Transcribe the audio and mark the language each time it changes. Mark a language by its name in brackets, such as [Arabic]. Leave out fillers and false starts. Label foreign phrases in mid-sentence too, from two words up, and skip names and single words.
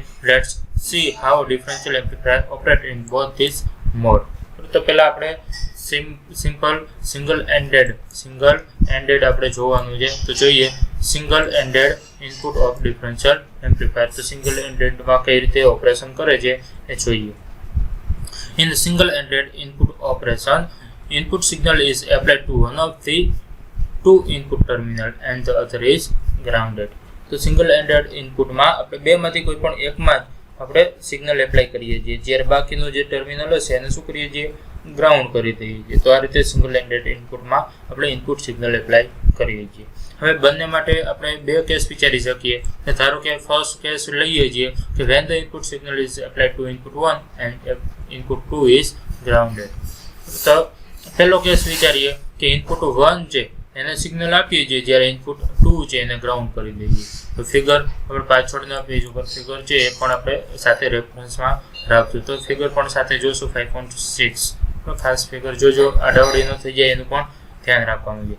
[English] let's see how differential amplifier operate in both this mode. [Gujarati] તો પહેલા આપણે [English] simple single ended [Gujarati] આપણે જોવાનું છે. તો જોઈએ [English] single ended input of differential amplifier. [Gujarati] તો [English] single endedમાં [Gujarati] કઈ રીતે ઓપરેશન કરે છે એ જોઈએ. [English] In the single-ended input operation, input signal is applied to one of the two input terminal and the other is grounded. [Gujarati] તો [English] single-ended input [Gujarati] માં આપણે બેમાંથી કોઈ પણ એકમાં આપણે [English] signal apply [Gujarati] કરીએ છીએ, જ્યારે બાકીનો જે ટર્મિનલ હશે એને શું કરીએ છીએ, ગ્રાઉન્ડ કરી દઈએ છીએ. તો આ રીતે [English] single-ended inputમાં [Gujarati] આપણે [English] input signal apply [Gujarati] કરીએ છીએ. હવે બંને માટે આપણે બે કેસ વિચારી શકીએ. ધારો કે [English] first case [Gujarati] લઈએ છીએ કે [English] when the input signal is applied to input 1 and input 2 is grounded. [Gujarati] તો પહેલો કેસ વિચારીએ કે ઇનપુટ 1 છે એને સિગ્નલ આપીએ છીએ, જ્યારે ઇનપુટ 2 છે એને ગ્રાઉન્ડ કરી દઈએ. તો ફિગર આપણે પાછળના પેજ ઉપર ફિગર છે એ પણ આપણે સાથે રેફરન્સમાં રાખશું. તો ફિગર પણ સાથે જોશું 5.6. તો ખાસ ફિગર જોજો, આડાવડી ન થઈ જાય એનું પણ ધ્યાન રાખવાનું છે.